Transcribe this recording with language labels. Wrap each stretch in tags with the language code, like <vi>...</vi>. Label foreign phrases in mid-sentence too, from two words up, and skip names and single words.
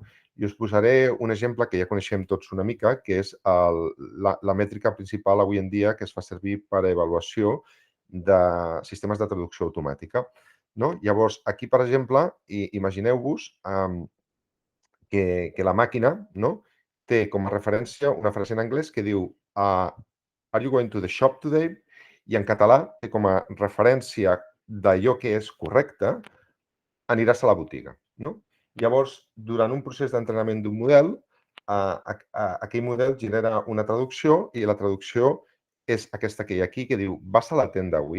<ca>I us posaré un exemple que ja coneixem tots una mica, que és la mètrica principal avui en dia que es fa servir per a avaluació de sistemes de traducció automàtica. No? Llavors, aquí, per exemple, imagineu-vos que la màquina, no? Té com a referència una frase en anglès que diu</ca> <en>Are you going to the shop today?</en> <ca>I en català té com a referència d'allò que és correcte, aniràs a la botiga. No? Llavors, durant un procés d'entrenament d'un model, aquell model genera una traducció i la traducció és aquesta que hi ha aquí, que diu vas a la tenda avui.</ca>